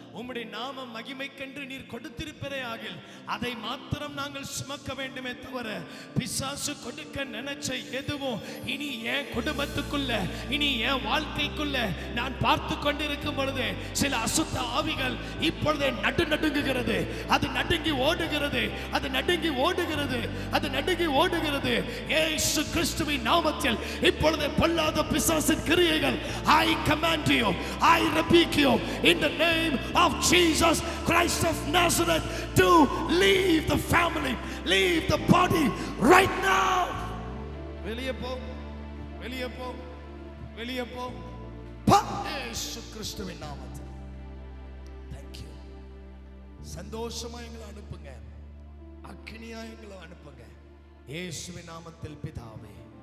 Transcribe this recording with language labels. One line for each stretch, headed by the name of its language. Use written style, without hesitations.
Tamil: உம்முடைய நாம மகிமைக்கென்று நீர் கொடுத்திருப்பதே ஆகில் அதை மாத்திரம் நாங்கள் சுமக்க வேண்டுமே தவிர, பிசாசு கொடுக்க நினைச்ச எதுவும் இனி என் குடும்பத்துக்குள்ள, இனி என் வாழ்க்கைக்குள்ள நான் பார்த்து கொண்டிருக்கும் பொழுது சில அசுத்த ஆவிகள் இப்பொழுது நடுங்குகிறது. அது நடுங்கி ஓடுகிறது, அது நடுங்கி ஓடுகிறது, அது நடுங்கி ஓடுகிறது. இயேசு கிறிஸ்துவின் நாமத்தில் இப்பொழுது பொல்லாத பிசாசின் கிரியைகள்,
English: I command you, I rebuke you in the name of Jesus Christ of Nazareth to leave the family, leave the body right now.
Tamil: வெளியே போ, வெளியே போ, வெளியே போ, இயேசு கிறிஸ்துவின் நாமத்தில்.
English: Thank you.
Tamil: சந்தோஷமா எங்களை அனுப்புங்க, அக்கினியா எங்களை அனுப்புங்க, இயேசுவின் நாமத்தில் பிதாவே.